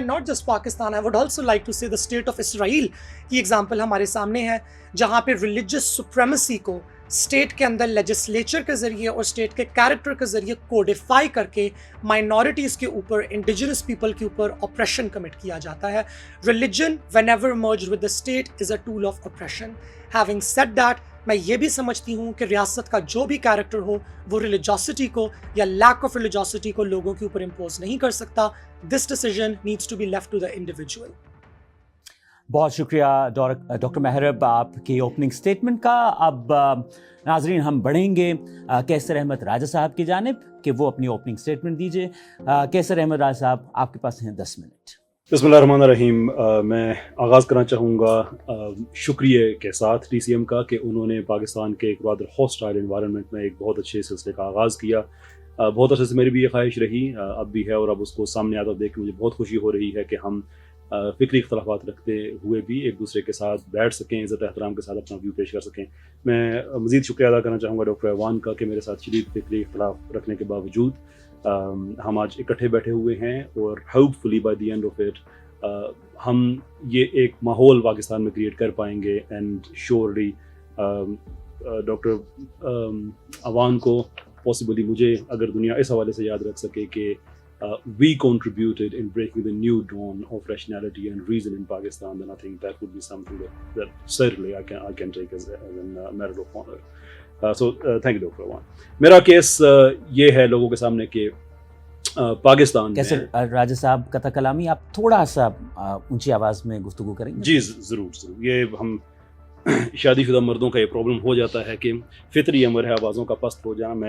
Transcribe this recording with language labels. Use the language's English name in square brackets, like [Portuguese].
[English] not just Pakistan, I would also like to see the state of Israel [Urdu] کی example ہمارے سامنے ہے, جہاں پہ ریلیجس سپریمیسی کو اسٹیٹ کے اندر لیجسلیچر کے ذریعے اور اسٹیٹ کے کیریکٹر کے ذریعے کوڈیفائی کر کے مائنورٹیز کے اوپر, انڈیجنس پیپل کے اوپر آپریشن کمٹ کیا جاتا ہے. [English] Religion whenever merged with the state is a tool of oppression. Having said that, [Urdu] میں یہ بھی سمجھتی ہوں کہ ریاست کا جو بھی کیریکٹر ہو وہ ریلیجوسٹی کو یا لیک آف ریلیجوسٹی کو لوگوں کے اوپر امپوز نہیں کر سکتا. [English] This decision needs to be left to the individual. [Urdu] بہت شکریہ ڈاکٹر محرب آپ کی اوپننگ سٹیٹمنٹ کا. اب ناظرین ہم بڑھیں گے کیسر احمد راجہ صاحب کی جانب کہ وہ اپنی اوپننگ سٹیٹمنٹ دیجیے. کیسر احمد راجہ صاحب آپ کے پاس ہیں 10 منٹ. بسم اللہ الرحمن الرحیم. میں آغاز کرنا چاہوں گا شکریہ کے ساتھ ٹی سی ایم کا کہ انہوں نے پاکستان کے ایک [English] rather hostile environment [Urdu] میں ایک بہت اچھے سلسلے کا آغاز کیا. بہت عرصے سے میری بھی یہ خواہش رہی, اب بھی ہے, اور اب اس کو سامنے آتا دیکھ کے مجھے بہت خوشی ہو رہی ہے کہ ہم فکری اختلافات رکھتے ہوئے بھی ایک دوسرے کے ساتھ بیٹھ سکیں, عزت احترام کے ساتھ اپنا ویو پیش کر سکیں. میں مزید شکریہ ادا کرنا چاہوں گا ڈاکٹر ایوان کا کہ میرے ساتھ شدید فکری اختلاف رکھنے کے باوجود ہم آج اکٹھے بیٹھے ہوئے ہیں, اور [English] hopefully by the end of it [Urdu] ہم یہ ایک ماحول پاکستان میں کریٹ کر پائیں گے. [English] and surely [Urdu] ڈاکٹر ایوان کو پاسبلی مجھے اگر دنیا اس حوالے سے یاد رکھ سکے کہ [English] we contributed in breaking the new dawn of rationality and reason in Pakistan, then I think that would be something that certainly I can take as a matter of honor. So thank you Dr. Awan. [Urdu] میرا case یہ ہے لوگوں کے سامنے کہ پاکستان کیسر راجہ صاحب کا کلامی آپ تھوڑا سا اونچی آواز میں گفتگو کریں گے؟ جی ضرور. یہ ہم شادی شدہ مردوں کا یہ پرابلم ہو جاتا ہے کہ فطری امر ہے آوازوں کا پست ہو جانا.